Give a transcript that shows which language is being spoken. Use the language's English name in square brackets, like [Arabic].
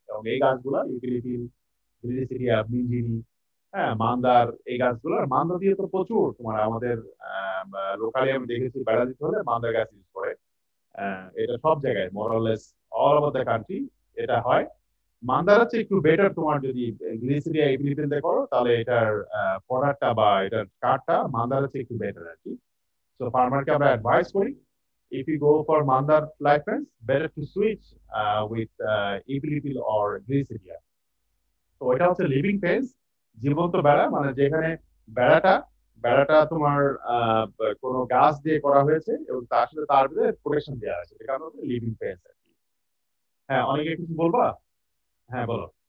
[Bangla] এবং এই গাছগুলো ইউটিলিটিল, গ্লিসিরিয়া, মিঞ্জিরি, হ্যাঁ, মান্দার, এই গাছগুলো, মান্দা দিয়ে তো প্রচুর তোমার আমাদের লোকালি আমি দেখেছি বেড়া দিতে হলে মান্দার গাছ ইউজ করে। এটা সব জায়গায় মোরলেস [English] all over the country [Bangla] এটা হয়। মান্দার হচ্ছে একটু বেটার, তোমার যদি গ্লিসিরিয়া ইউটিলিটিল দিয়ে করো তাহলে এটার প্রোডাক্টটা বা এটার কাঠটা মান্দার হচ্ছে একটু বেটার আর কি। সো ফার্মারকে আমরা অ্যাডভাইস করি, [English] if you go for mandar life fence, better to switch with epilipil or glyceria. [Bangla] তো এটা হচ্ছে লিভিং ফেন্স, জীবন্ত বেড়া, মানে যেখানে বেড়াটা তোমার কোনো গাছ দিয়ে করা হয়েছে এবং তার সাথে তার ভিতরে প্রোটেকশন দেওয়া আছে, এটা হচ্ছে লিভিং ফেন্স আর কি। হ্যাঁ, অনেকে কিছু বলবা? হ্যাঁ বলো।